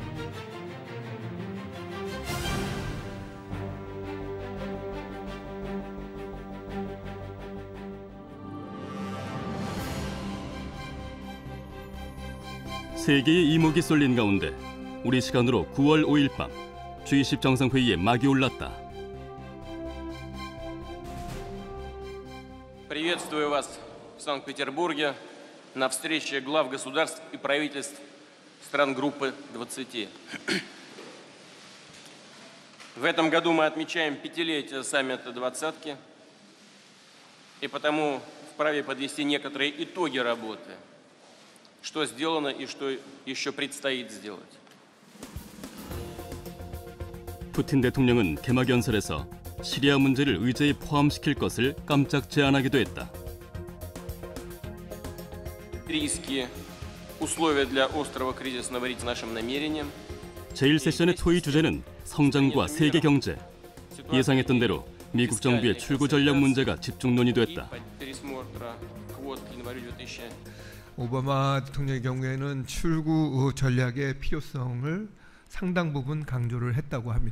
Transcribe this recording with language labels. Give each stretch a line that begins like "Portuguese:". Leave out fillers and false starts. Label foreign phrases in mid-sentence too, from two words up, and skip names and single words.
Korean: 세계의 이목이 쏠린 가운데 우리 시간으로 9월 5일 밤 G20 정상회의에 막이 올랐다.
Russian: Приветствую вас в Санкт-Петербурге на встрече глав государств и правительств стран группы 20. В этом году мы отмечаем 5-летие саммита «двадцатки», и потому вправе подвести некоторые итоги работы. Что сделано и что еще предстоит сделать.
Korean: 푸틴 대통령은 개막 연설에서 시리아 문제를 의제에 포함시킬 것을 깜짝 제안하기도 했다.
Russian: Риски, условия для острого кризисного ритма нашим намерениям.
Korean: 제1세션의 토의 주제는 성장과 세계 경제. 예상했던 대로 미국 정부의 출구 전략 문제가 집중 논의됐다. 오바마 대통령의 경우에는 출구 전략의 필요성을 상당 부분 강조를 했다고 합니다.